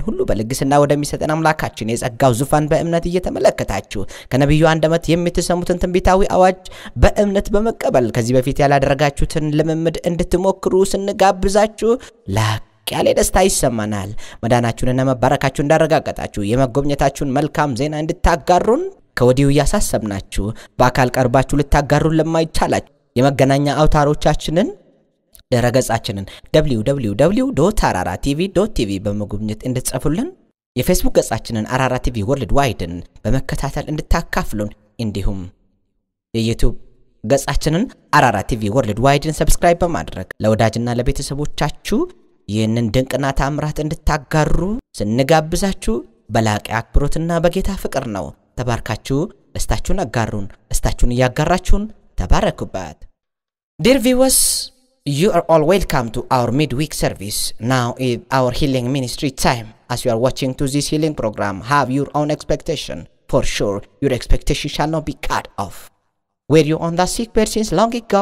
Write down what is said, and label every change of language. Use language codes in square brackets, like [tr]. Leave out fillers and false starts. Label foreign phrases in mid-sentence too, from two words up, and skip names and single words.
[am] ሁሉ በልግስና ወደሚሰጠን አምላካችን የጸጋው ዙፋን በእምነት እየተመለከታችሁ ከነብዩ አንደበት የምትሰሙትን ትንቢታዊ አዋጅ በእምነት በመቀበል ከዚህ በፊት ያላደረጋችሁትን ልምምድ እንድትሞክሩ ስንጋብዛችሁ ላቅ ያለ ደስታ ይሰማናል። መዳናችሁንና መባረካችሁን እንዳረጋገጣችሁ የመጎብኘታችሁን መልካም ዜና እንድታጋሩን ከወዲሁ ያሳሰብናችሁ በአካል ቀርባችሁ ልታጋሩን ለማይቻላችሁ የመገናኛ አውታሮቻችንን ደረገጻችንን www.araratv.tv በመጎብኘት እንድትጽፉልን የፌስቡክ ገጻችንን አራራ ቲቪ ወርልድ ዋይድን በመከታተል እንድታካፍሉን እንዲሁም የዩቲዩብ ገጻችንን አራራ ቲቪ ወርልድ ዋይድን ሰብስክራይብ በማድረግ ለወዳጅና ለቤተሰቦቻችሁ ይህንን ድንቅና ታምራት እንድታጋሩ ስንጋብዛችሁ በላቀ አክብሮትና በጌታ ፍቅር ነው። ተባርካችሁ ደስታችሁን አጋሩን። ደስታችሁን ያጋራችሁን ተባረኩበት። [en] Dear viewers, you are all welcome to our midweek service. Now is our healing ministry time. As you are watching to this healing program, have your own expectation. For sure, your expectation shall not be cut off. Were you on the sick bed since long ago?